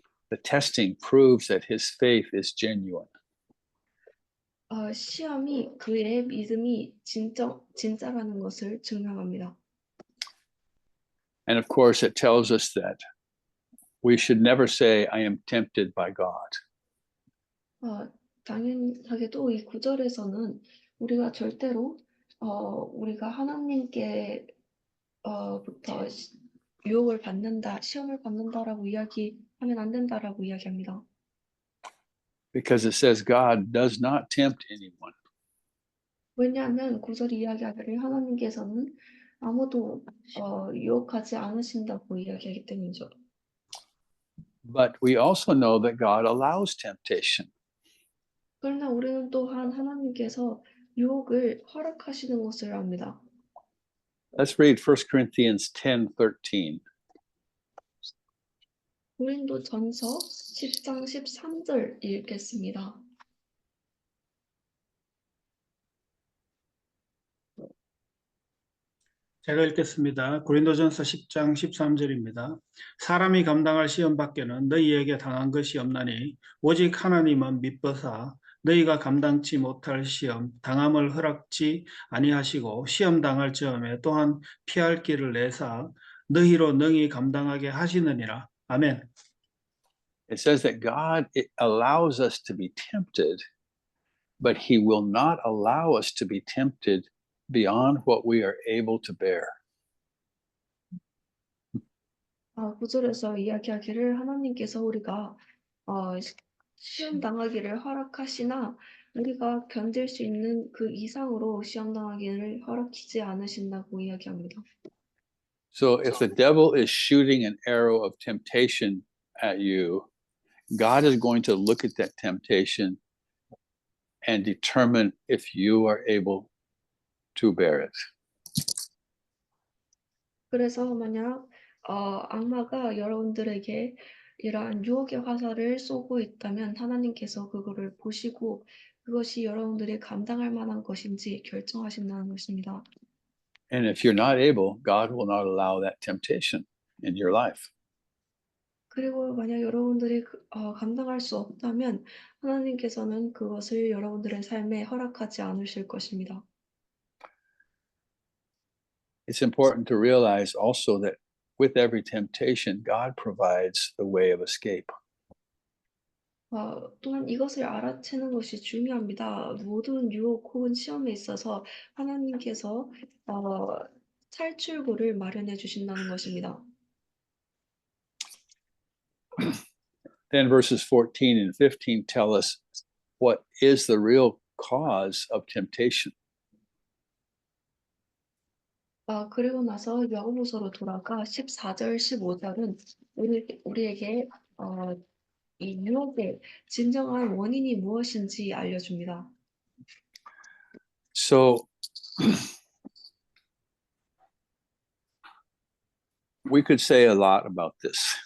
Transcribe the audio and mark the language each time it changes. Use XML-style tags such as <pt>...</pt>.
<en>The testing proves that his faith is genuine.</en> <ko>시험이 그의 믿음이 진짜라는 것을 증명합니다.</ko> <en>And of course, it tells us that we should never say, I am tempted by God.</en> <ko>당연하게도 이 구절에서는 우리가 절대로 우리가 하나님께 부터 유혹을 받는다, 시험을 받는다라고 이야기하면 안 된다라고 이야기합니다.</ko> <en>Because it says God does not tempt anyone.</en> <ko>왜냐하면 구절이 이야기하기를 하나님께서는 아무도 유혹하지 않으신다고 이야기하기 때문이죠.</ko> <en>But we also know that God allows temptation.</en> <ko>그러나 우리는 또한 하나님께서 유혹을 허락하시는 것을 압니다.</ko> <en>Let's read 1 Corinthians 10:13.</en> <ko>고린도전서 10장 13절 읽겠습니다. 제가 읽겠습니다. 고린도전서 10장 13절입니다. 사람이 감당할 시험 밖에는 너희에게 당한 것이 없나니 오직 하나님은 미뻐사 너희가 감당치 못할 시험 당함을 허락지 아니하시고 시험 당할 즈음에 또한 피할 길을 내사 너희로 능히 감당하게 하시느니라. 아멘.</ko> <en>It says that God allows us to be tempted, but he will not allow us to be tempted beyond what we are able to bear.</en> <ko>9절에서 이야기하기를 하나님께서 우리가 시험 당하기를 허락하시나 우리가 견딜 수 있는 그 이상으로 시험 당하기를 허락하지 않으신다고 이야기합니다.</ko> <en>So if the devil is shooting an arrow of temptation at you, God is going to look at that temptation and determine if you are able to bear it.</en> <ko>그래서 만약 악마가 여러분들에게 이러한 유혹의 화살을 쏘고 있다면 하나님께서 그거를 보시고 그것이 여러분들이 감당할 만한 것인지 결정하신다는 것입니다.</ko> <en>And if you're not able, God will not allow that temptation in your life.</en> <ko>그리고 만약 여러분들이 감당할 수 없다면 하나님께서는 그것을 여러분들의 삶에 허락하지 않으실 것입니다.</ko> <en>It's important to realize also that with every temptation, God provides the way of escape.</en> <ko>또한 이것을 알아채는 것이 중요합니다. 모든 유혹 혹은 시험에 있어서 하나님께서 탈출구를 마련해 주신다는 것입니다.</ko> <en>Then verses 14 and 15 tell us what is the real cause of temptation.</en> <ko>그리고 나서 야고보서로 돌아가 14절, 15절은 우리에게 이 유혹의 진정한 원인이 무엇인지 알려줍니다.</ko> <en>So we could say a lot about this.</en>